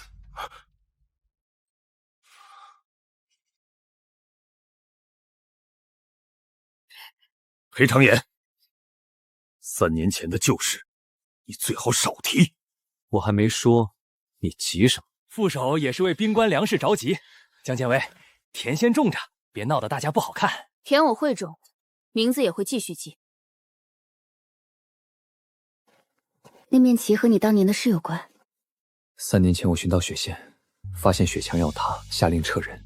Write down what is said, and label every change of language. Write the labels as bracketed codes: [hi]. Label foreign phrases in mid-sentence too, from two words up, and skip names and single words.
[zh] 裴长言，3年前的舊事，你最好少提。我還沒說，你急什麼？副手也是為兵官糧食着急。江建威，田先種着，別鬧得大家不好看。田我會種，名字也會繼續記。那面旗和你當年的事有關。 3年前我尋到雪縣，發現雪牆要塌，下令撤人。